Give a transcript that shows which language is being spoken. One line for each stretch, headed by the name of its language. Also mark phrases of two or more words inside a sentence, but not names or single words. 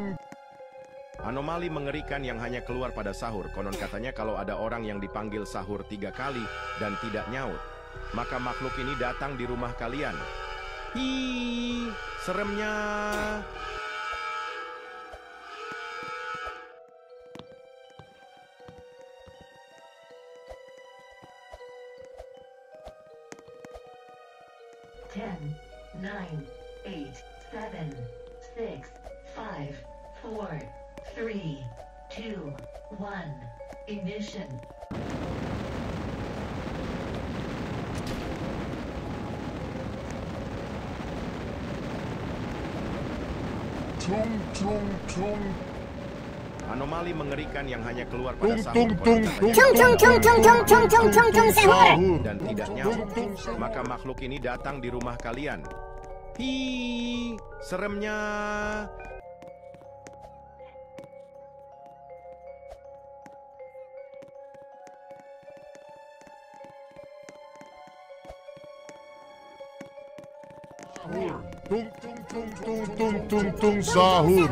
Indonesian: Anomali mengerikan yang hanya keluar pada sahur. Konon katanya kalau ada orang yang dipanggil sahur 3 kali dan tidak nyaut, maka makhluk ini datang di rumah kalian. Hi, seremnya.
English: Ten, nine, eight, seven, six, five, four, three, two, one. Ignition. Tung tung tung.
Indonesian: Anomali mengerikan yang hanya keluar pada Tung sahur. tung tung tung. Tung tung tung tung tung tung tung tung tung sahur. Dan tidak nyaut, maka makhluk ini datang di rumah kalian. Hi, seremnya. Tung tung tung tung tung tung tung sahur.